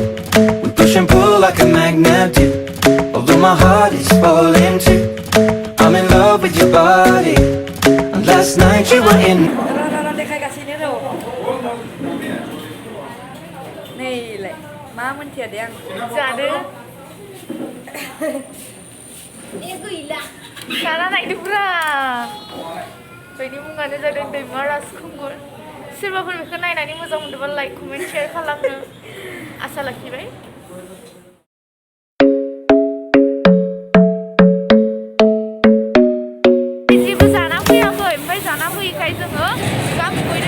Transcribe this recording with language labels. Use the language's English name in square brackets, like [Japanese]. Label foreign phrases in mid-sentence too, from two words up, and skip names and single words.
[English] We push and pull like a magnet do. Although my heart is falling too. I'm in love with your body. And last night you were in. [Vietnamese] Nè, má mình thiệt đi ăn. [Bodo] जादो। जाना नायदोब्रा। बेनि मुङानो जादों दैमा राजखुंगुर। सोरबाफोर बेखौ नायनानै मोजां मोनदोंबा [English] like comment share [Bodo] खालामनो आसा लाखिबाय। जेबो जाना फैयाखै, ओमफ्राय जाना फैयैखाय जोङो ओंखाम उखैदों।